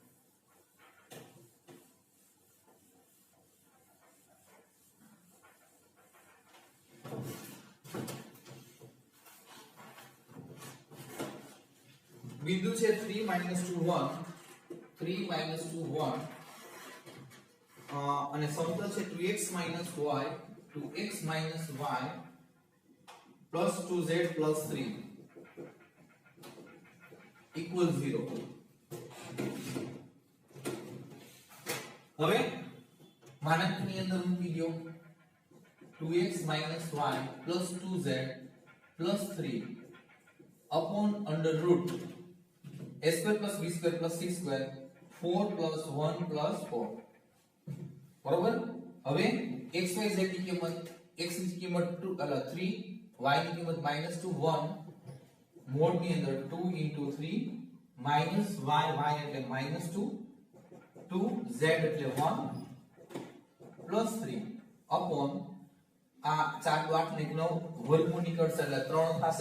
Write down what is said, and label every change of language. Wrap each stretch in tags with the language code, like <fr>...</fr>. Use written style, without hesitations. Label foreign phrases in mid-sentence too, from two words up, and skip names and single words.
<gu>બિંદુ છે 3 - 2 1 3 - 2 1 અને સમતલ છે 2x - y 2x - y plus 2z plus 3 equal 0. હવે માનાંકની અંદર મૂકી દો 2x - y plus 2z plus 3 upon √ a² plus b² plus c² 4 plus 1 plus 4. બરોબર? હવે x y z ની કિંમત x ની કિંમત 2 એટલે 3 y ની કિંમત -2 1 મોડ ની અંદર 2 * 3 -y y એટલે -2 2 z એટલે 1 plus 3 upon આ 4 * 8 ને 9 વર્ગમૂળ નીકળશે એટલે 3 થશે.</gu>